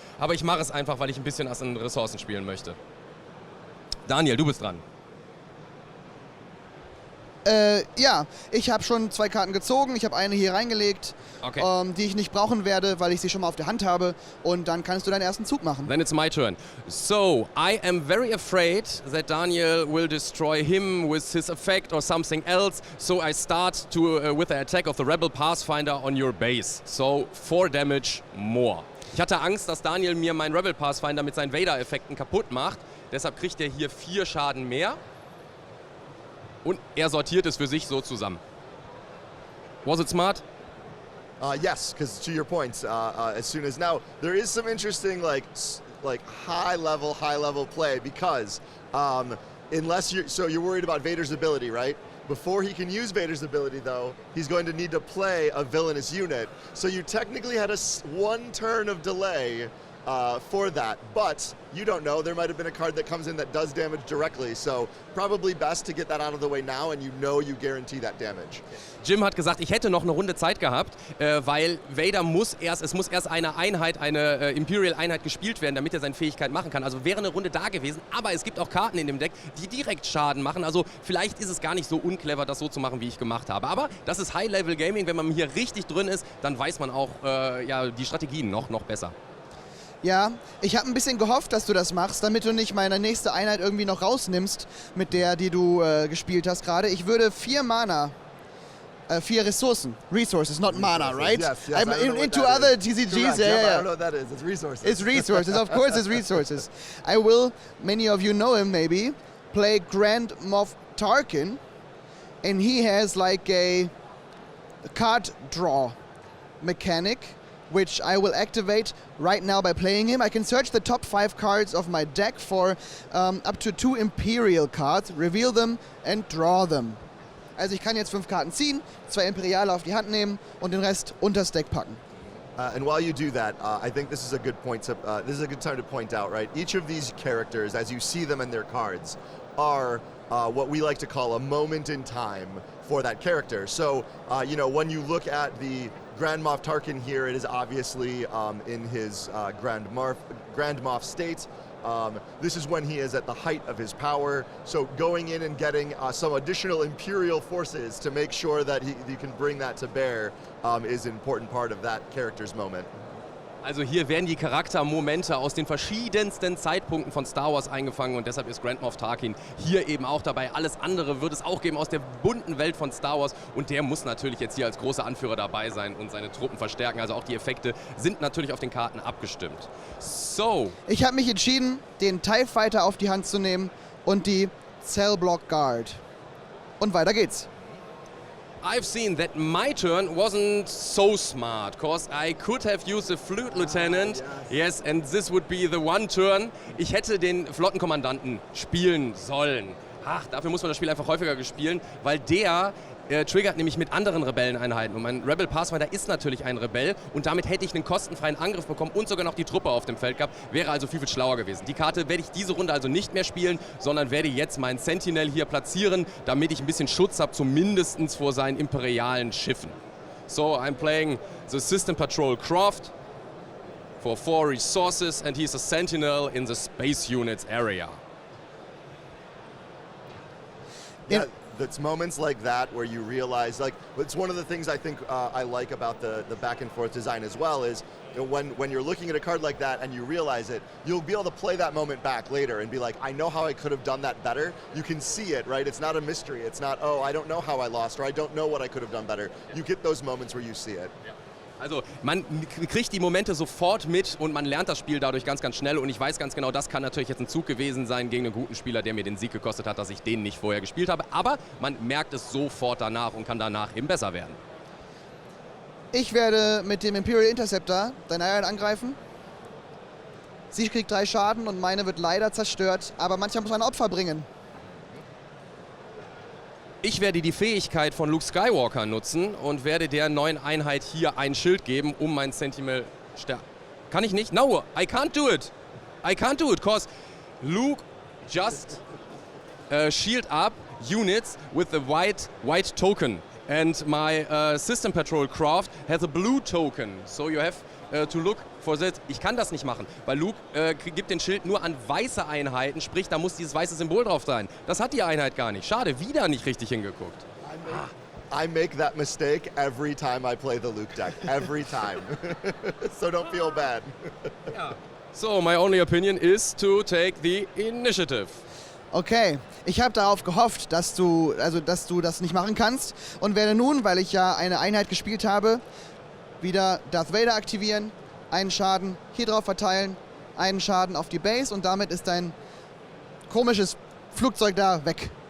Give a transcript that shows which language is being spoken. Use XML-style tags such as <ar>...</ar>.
<de>Aber ich mache es einfach, weil ich ein bisschen an Ressourcen spielen möchte. Daniel, du bist dran. Ja, ich habe schon 2 Karten gezogen. Ich habe eine hier reingelegt, Okay. die ich nicht brauchen werde, weil ich sie schon mal auf der Hand habe. Und dann kannst du deinen ersten Zug machen.</de> <en>Then it's my turn. So, I am very afraid that Daniel will destroy him with his effect or something else. So I start with the attack of the Rebel Pathfinder on your base. So, 4 damage more.</en> <de>Ich hatte Angst, dass Daniel mir meinen Rebel Pathfinder mit seinen Vader-Effekten kaputt macht. Deshalb kriegt er hier 4 Schaden mehr. Und er sortiert es für sich so zusammen.</de> <en>Was it smart? Yes, because to your points, as soon as now there is some interesting like high level play because unless you're worried about Vader's ability, right? Before he can use Vader's ability, though, he's going to need to play a villainous unit. So you technically had 1 turn of delay for that, but you don't know. There might have been a card that comes in that does damage directly, so probably best to get that out of the way now and you guarantee that damage.</en> <de>Jim hat gesagt, ich hätte noch eine Runde Zeit gehabt, weil Vader muss erst eine Einheit, eine Imperial-Einheit gespielt werden, damit er seine Fähigkeit machen kann. Also wäre eine Runde da gewesen, aber es gibt auch Karten in dem Deck, die direkt Schaden machen. Also vielleicht ist es gar nicht so unclever, das so zu machen, wie ich gemacht habe. Aber das ist High-Level-Gaming. Wenn man hier richtig drin ist, dann weiß man auch die Strategien noch besser. Ja, ich habe ein bisschen gehofft, dass du das machst, damit du nicht meine nächste Einheit irgendwie noch rausnimmst, mit der, die du gespielt hast gerade. Ich würde 4 Mana, 4 Ressourcen,</de> <en>Resources, not Mana, right? Yes, I'm into other TCGs, Correct. yeah. I don't know what that is. It's resources. It's resources, of course it's resources. I will, many of you know him maybe, play Grand Moff Tarkin, and he has like a card draw mechanic, which I will activate right now by playing him. I can search the top 5 cards of my deck for up to 2 Imperial cards, reveal them and draw them.</en> <de>Also ich kann jetzt 5 Karten ziehen, 2 Imperiale auf die Hand nehmen und den Rest unters Deck packen.</de> <en>And while you do that, I think this is a good point. This is a good time to point out, right? Each of these characters, as you see them in their cards, are what we like to call a moment in time for that character. So, you know, when you look at the Grand Moff Tarkin here, it is obviously in his Grand Moff state. This is when he is at the height of his power. So going in and getting some additional Imperial forces to make sure that he can bring that to bear is an important part of that character's moment.</en> <de>Also hier werden die Charaktermomente aus den verschiedensten Zeitpunkten von Star Wars eingefangen und deshalb ist Grand Moff Tarkin hier eben auch dabei. Alles andere wird es auch geben aus der bunten Welt von Star Wars und der muss natürlich jetzt hier als großer Anführer dabei sein und seine Truppen verstärken. Also auch die Effekte sind natürlich auf den Karten abgestimmt. So. Ich habe mich entschieden, den TIE Fighter auf die Hand zu nehmen und die Cell Block Guard. Und weiter geht's.</de> <en>I've seen that my turn wasn't so smart, cause I could have used a Fleet Lieutenant. Yes, and this would be the one turn.</en> <de>Ich hätte den Flottenkommandanten spielen sollen. Ach, dafür muss man das Spiel einfach häufiger spielen, weil der triggert nämlich mit anderen Rebelleneinheiten. Und mein Rebel Pathfinder ist natürlich ein Rebell und damit hätte ich einen kostenfreien Angriff bekommen und sogar noch die Truppe auf dem Feld gehabt. Wäre also viel, viel schlauer gewesen. Die Karte werde ich diese Runde also nicht mehr spielen, sondern werde jetzt meinen Sentinel hier platzieren, damit ich ein bisschen Schutz habe, zumindest vor seinen imperialen Schiffen.</de> <en>So, I'm playing the System Patrol Croft for 4 resources and he's a Sentinel in the Space Units area. Yeah. It's moments like that where you realize, like, it's one of the things I think I like about the back and forth design as well is, you know, when you're looking at a card like that and you realize it, you'll be able to play that moment back later and be like, I know how I could have done that better. You can see it, right? It's not a mystery. It's not, oh, I don't know how I lost or I don't know what I could have done better. You get those moments where you see it.</en> <de>Also man kriegt die Momente sofort mit und man lernt das Spiel dadurch ganz, ganz schnell und ich weiß ganz genau, das kann natürlich jetzt ein Zug gewesen sein gegen einen guten Spieler, der mir den Sieg gekostet hat, dass ich den nicht vorher gespielt habe, aber man merkt es sofort danach und kann danach eben besser werden. Ich werde mit dem Imperial Interceptor deine Einheit angreifen. Sie kriegt 3 Schaden und meine wird leider zerstört, aber manchmal muss man Opfer bringen. Ich werde die Fähigkeit von Luke Skywalker nutzen und werde der neuen Einheit hier ein Schild geben, um mein Sentinel stärken. Kann ich nicht?</de> <en>No, I can't do it. I can't do it, cause Luke just shield up units with the white token. And my System Patrol Craft has a blue token. So you have to look for that.</en> <de>Ich kann das nicht machen, weil Luke gibt den Schild nur an weiße Einheiten, sprich, da muss dieses weiße Symbol drauf sein. Das hat die Einheit gar nicht. Schade, wieder nicht richtig hingeguckt.</de> <en>I make that mistake every time I play the Luke deck. Every time. So don't feel bad.</en> <de>Ja.</de> <en>So, my only opinion is to take the initiative.</en> <de>Okay, ich habe darauf gehofft, dass du das nicht machen kannst und werde nun, weil ich ja eine Einheit gespielt habe, wieder Darth Vader aktivieren, einen Schaden hier drauf verteilen, einen Schaden auf die Base und damit ist dein komisches Flugzeug da weg.</de>